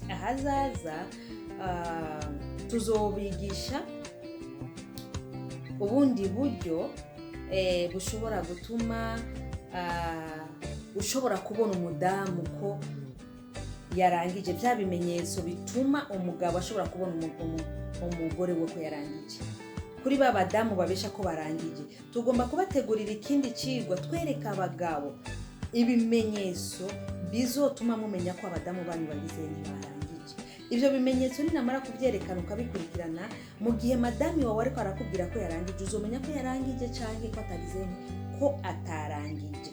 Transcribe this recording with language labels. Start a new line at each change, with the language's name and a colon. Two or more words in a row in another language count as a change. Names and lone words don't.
Rundi: Ahazaza tuzobigisha ubundi buryo bushobora gutuma ushobora kubona umudamu ko yarangije, bya bimenyetso bituma umugabo ashobora kubona umugore we ko yarangije. Kuri ba badamu babesha ko barangije, tugomba kubategurira ikindi cigwa twereka abagabo ibimenyetso bizotuma mumenya ko abadamu banyu bagize ntibarangije. Ivyo bimenyetso ninamara kuvyerekana ukabikurikirana, mu gihe madami wawe ariko arakubwira ko yarangije, uzomenya ko yarangije canke ko atagize ko atarangije.